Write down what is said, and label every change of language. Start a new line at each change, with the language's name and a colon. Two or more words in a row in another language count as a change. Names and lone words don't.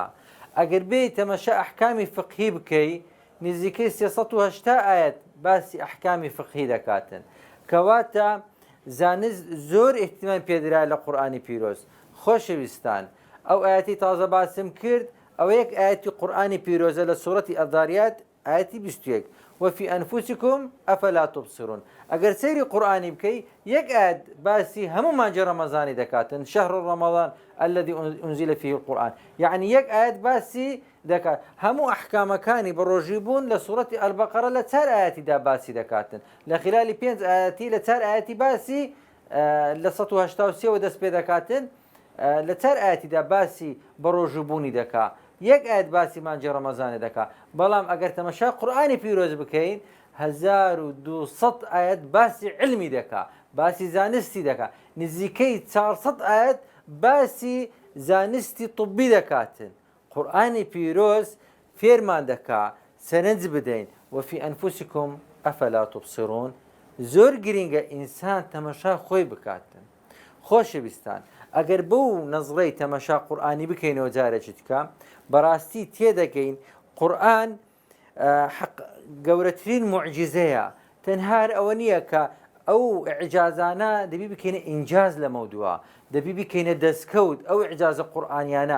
Central Kurdish: ئەگەر بێی تەمەشا ئەحکامی فقهی بکەی نزیکەی 380 ئاەت باسی ئەحکامی فقهی دەکاتن، کەواتە زانست زۆر احتیمام پێدرا لە قورئانی پیرۆز. خۆشەویستان، ئەو ئاەتی تازە باسم کرد ئەوە یەک ئاەتی قورئانی پیرۆزە لە سوورەتی الذاریات ئاەتی 21
Arabic: وفي أنفسكم أفلا تبصرون.
Central Kurdish: ئەگەر سەیری قورئانی بکەی یەک ئاەت باسی هەموو مانجە ڕەمەزانی دەکاتن،
Arabic: شهر رمضان الذي أنزل فيه القرآن، يعني
Central Kurdish: یەک ئاەت باسی دەکات. هەموو ئەحکامەکانی بە ڕۆژیبوون لە سوورەتی ئەلبەقەرە لە 4 ئاەتیدا باسی دەکاتن، لە خلالی 5 ئاەتی لە 4 ئاەتی باسی لە 183 دەست پێ دەکاتن، لە 4 ئاەتیدا باسی بە ڕۆژوبوونی دەکا، یەک ئاەت باسی مانجە ڕەمەزانە دەکا. بەڵام ئەگەر تەمەشا قورئانی پیرۆز بکەین 1200 ئاەت باسی علمی دەکا، باسی زانستی دەکا، نزیکەی 400 ئاەت باسی زانستی طبی دەکاتن. قورئانی پیرۆز فێرمان دەکا سەرنج بدەین
Arabic: وفي أنفسكم أفلا تبصرون.
Central Kurdish: زۆر گرینگە ئینسان تەمەشا خۆی بکاتن. خۆشەویستان، ئەگەر بەو نەزڕەی تەمەشا قورئانی بکەینەوە جارێکی تکە بەڕاستی تێدەگەین قورئان گەورەترین موعجزەیە. تەنها ئەوە نییە کە ئەو ئیعجازانە دەبی بکەینە ئینجاز لە مەودووە، دەبی بکەینە دەستکەوت ئەو ئیعجازە قورئانیانە.